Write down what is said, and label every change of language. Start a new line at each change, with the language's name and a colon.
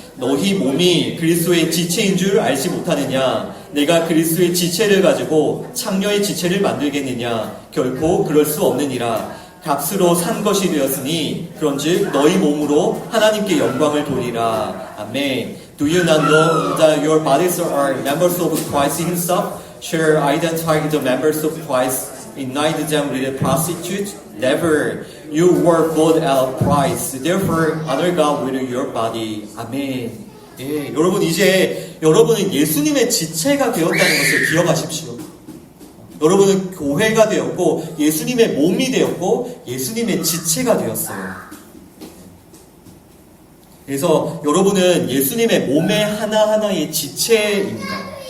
Korean: 너희 몸이 그리스도의 지체인 줄 알지 못하느냐? 내가 그리스도의 지체를 가지고 창녀의 지체를 만들겠느냐? 결코 그럴 수 없느니라. 값으로 산 것이 되었으니 그런즉 너희 몸으로 하나님께 영광을 돌리라. 아멘.
English: Do you not know that your bodies are members of Christ himself? Shall identify the members of Christ, unite them with a prostitute? Never. You were bought at a price. Therefore, honor God with your body.
Korean: 아멘. 예, 여러분 이제 여러분은 예수님의 지체가 되었다는 것을 기억하십시오. 여러분은 교회가 되었고 예수님의 몸이 되었고 예수님의 지체가 되었어요. 그래서 여러분은 예수님의 몸의 하나하나의 지체입니다.